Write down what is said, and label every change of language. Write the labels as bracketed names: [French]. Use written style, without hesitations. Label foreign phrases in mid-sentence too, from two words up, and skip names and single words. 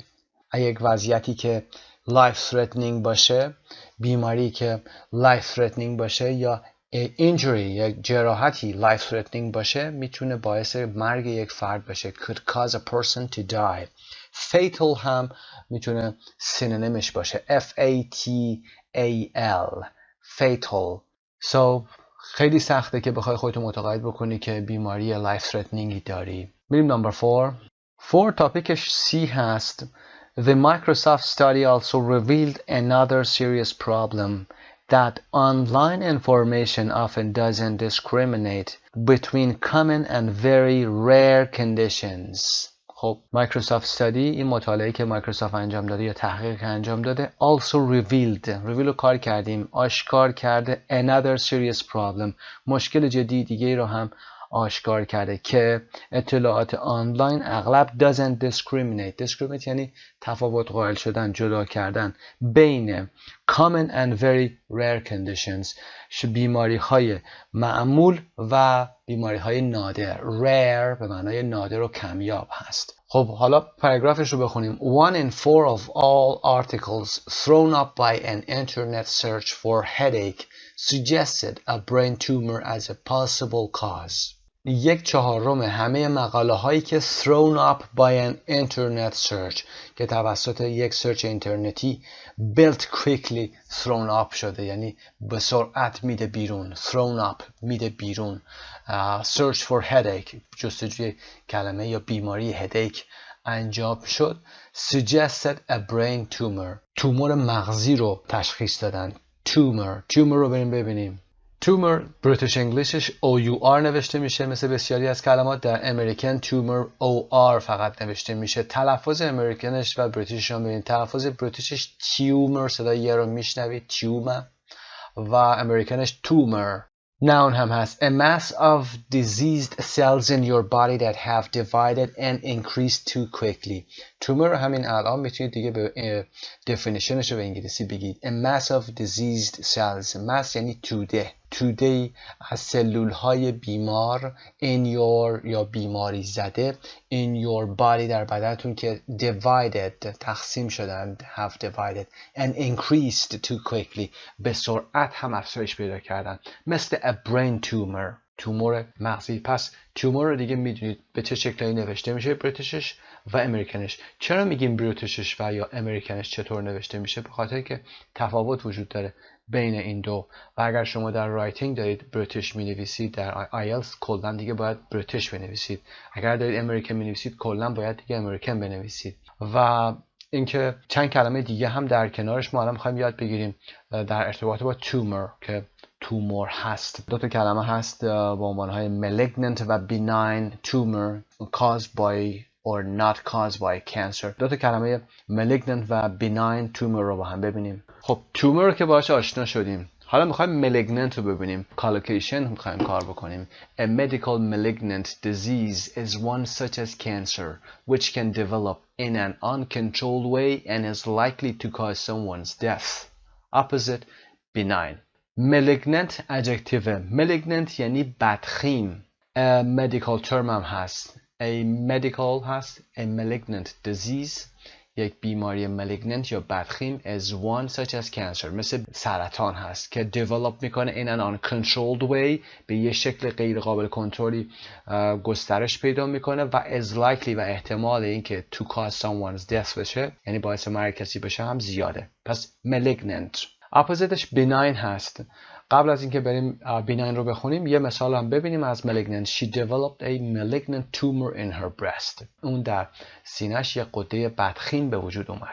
[Persian] یک وضعیتی که life-threatening باشه، بیماری که life-threatening باشه یا injury یک جراحتی life-threatening باشه میتونه باعث مرگ یک فرد باشه. [English] could cause a person to die. [Persian] fatal هم میتونه سینونیمش باشه. [English] F-A-T-A-L fatal. [Persian] So خیلی سخته که بخوای خودتو متقاعد بکنی که بیماری life threatening داری. بریم نمبر 4 تاپیکش C هست. [English] The Microsoft study also revealed another serious problem that online information often doesn't discriminate between common and very rare conditions. [Persian] خب [English] Microsoft study [Persian] این مطالعه که مایکروسافت انجام داده یا تحقیق که انجام داده [English] also revealed [Persian] رو کار کردیم آشکار کرده [English] another serious problem [Persian] مشکل جدی دیگه رو هم آشکار کرده که اطلاعات آنلاین اغلب [English] doesn't discriminate [Persian] یعنی تفاوت قائل شدن جدا کردن بین [English] common and very rare conditions [Persian] بیماری های معمول و بیماری های نادر. rare به معنای نادر و کمیاب هست. خب حالا پاراگرافش رو بخونیم. [English] 1 in 4 of all articles thrown up by an internet search for headache suggested a brain tumor as a possible cause. [Persian] 1/4 همه مقاله هایی که [English] thrown up by an internet search [Persian] که توسط یک سرچ اینترنتی [English] built quickly thrown up [Persian] شده یعنی به سرعت میده بیرون. [English] thrown up [Persian] میده بیرون. [English] search for headache [Persian] جستجوی کلمه یا بیماری headache انجام شد. [English] suggested a brain tumor [Persian] تومور مغزی رو تشخیص دادن. tumor رو بریم ببینیم. تومور [English] British English [Persian] OUR نوشته میشه مثل بسیاری از کلمات. در امریکن تومور OR فقط نوشته میشه. تلفظ امریکنش و بریتیشش رو ببینید. تلفظ بریتیشش تیومر صدای یه رو میشنوید تیومر و امریکنش تومر noun هم هست. [English] A mass of diseased cells in your body that have divided and increased too quickly. [Persian] tumor رو همین الان میتونید دیگه به definitionش رو به انگلیسی بگید. [English] A mass of diseased cells. [Persian] mass یعنی توده از سلول های بیمار [English] in your [Persian] یا بیماری زده [English] in your body [Persian] در بدنتون که divided تقسیم شدند [English] have divided and increased too quickly [Persian] به سرعت هم افزایش پیدا کردن مثل [English] a brain tumor [Persian] تومور مغزی. پس تومور رو دیگه میدونید به چه شکلی نوشته میشه بریتیشش و امریکنش. چرا میگیم بریتیشش و یا امریکنش چطور نوشته میشه؟ به خاطر که تفاوت وجود داره بین این دو و اگر شما در رایتینگ دارید بریتیش مینویسید در آیلتس کلا دیگه باید بریتیش بنویسید. اگر دارید امریکن مینویسید کلا باید دیگه امریکن بنویسید. و اینکه چند کلمه دیگه هم در کنارش ما الان می‌خوایم یاد بگیریم در ارتباط با تومور که تومور هست. دو تا کلمه هست با عنوانهای [English] malignant و benign tumor caused by or not caused by cancer. [Persian] دو تا کلمه malignant و [English] benign tumor [Persian] رو با هم ببینیم. خب تومور رو که باهاش آشنا شدیم. حالا میخوایم malignant رو ببینیم. collocation میخوایم کار بکنیم. [English] A medical malignant disease is one such as cancer which can develop in an uncontrolled way and is likely to cause someone's death. Opposite benign. malignant adjective. [Persian] malignant یعنی بدخیم. [English] medical term [Persian] هم هست. [English] a medical [Persian] هست. [English] a malignant disease [Persian] یک بیماری malignant یا بدخیم [English] is one such as cancer [Persian] مثل سرطان هست که develop میکنه [English] in an uncontrolled way [Persian] به یه شکل غیر قابل کنترلی گسترش پیدا میکنه و [English] is likely [Persian] و احتمال اینکه [English] to cause someone's death [Persian] بشه یعنی باعث مرگ کسی بشه هم زیاده. پس malignant. اپوزیتش benign هست. قبل از اینکه بریم benign رو بخونیم یه مثال هم ببینیم از malignant. [English] She developed a malignant tumor in her breast. [Persian] اون در سینه‌اش یه غده بدخیم به وجود اومد.